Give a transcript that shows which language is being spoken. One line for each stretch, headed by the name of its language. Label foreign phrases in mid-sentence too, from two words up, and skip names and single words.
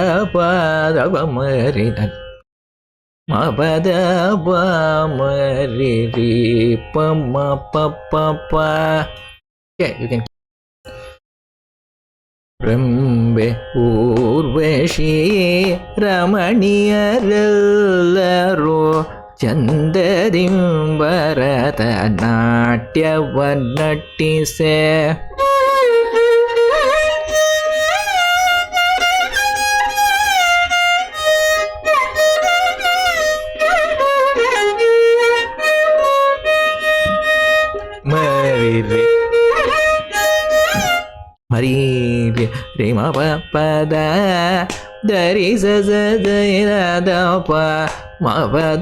Kannada: ಪದವ ಮರಿ ಮ ಪದ ಪ ಮರಿ ರಿ ಪ ಮ ಪ ಪ ಪ.
English: Okay, you can.
Kannada: ರಂಬೆ ಊರ್ವಶಿ ರಮಣೀಯರೆಲ್ಲರೂ ಚಂದದಿ ಭರತ ನಾಟ್ಯವ ನಟಿಸೆ. ಮರಿ ಮರಿ ರೇ ಮ ಪ ಪದ ದರಿ ಸ ಸ ದ ಪ ಮ ಪದ